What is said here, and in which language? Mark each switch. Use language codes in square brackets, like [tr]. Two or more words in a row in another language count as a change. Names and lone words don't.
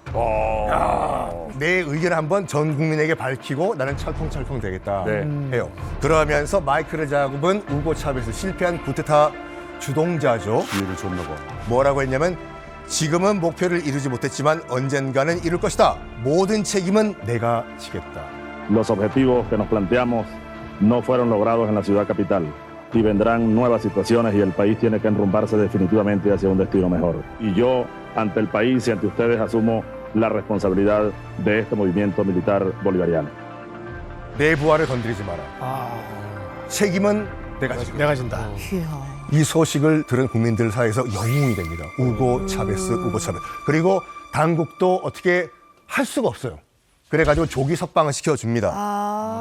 [ko] 내 의견을 한번 전 국민에게 밝히고 나는 철컹철컹 되겠다 네. 해요. 그러면서 마이크를 잡은 우고 차베스 실패한 쿠데타 주동자죠. 기회를 줬나 봐. 뭐라고 했냐면 지금은 목표를 이루지 못했지만 언젠가는 이룰 것이다. 모든 책임은 내가 지겠다. [es] Los objetivos que nos planteamos no fueron logrados en la ciudad capital y vendrán nuevas situaciones y el país tiene que enrumbarse definitivamente hacia un destino mejor. Y yo, ante el país y ante ustedes, asumo la responsabilidad de este movimiento militar bolivariano. [ko] 내 부하를 건드리지 마라. 책임은 내가 진다. 이 소식을 들은 국민들 사이에서 영웅이 됩니다. 우고 차베스. 그리고 당국도 어떻게 할 수가 없어요. 그래가지고 조기 석방을 시켜줍니다.